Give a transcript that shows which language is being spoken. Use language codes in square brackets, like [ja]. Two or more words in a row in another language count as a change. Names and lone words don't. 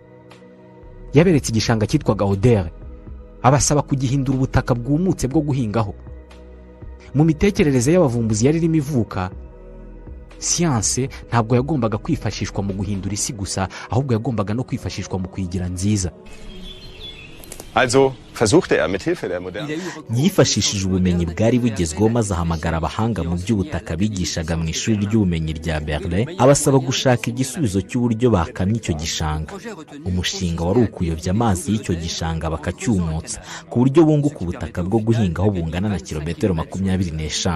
[rw] Yaberetse igishanga cyitwaga Oder, abasaba kugihindura ubutaka bwumutse bwo guhingaho. Mu mitekerereze y'abavumbuzi yari irimo ivuka, siyanse ntabwo yagombaga kwifashishwa mu guhindura isi gusa, ahubwo yagombaga no kwifashishwa mu kuyigira nziza. [de] Also versuchte mit Hilfe der modernen [rw] yifashishije ubumenyi bwari bugezweho maze ahamagara abahanga mu by'ubutaka bigishaga mu ishuri ry'ubumenyi rya Berlin abasaba gushaka igisubizo cy'uburyo bakamya icyo gishanga. Umushinga wari ukuyobya amazi y'icyo gishanga bakacyumutsa ku buryo bunguka ubutaka bwo guhingaho bungana na kilometero 25.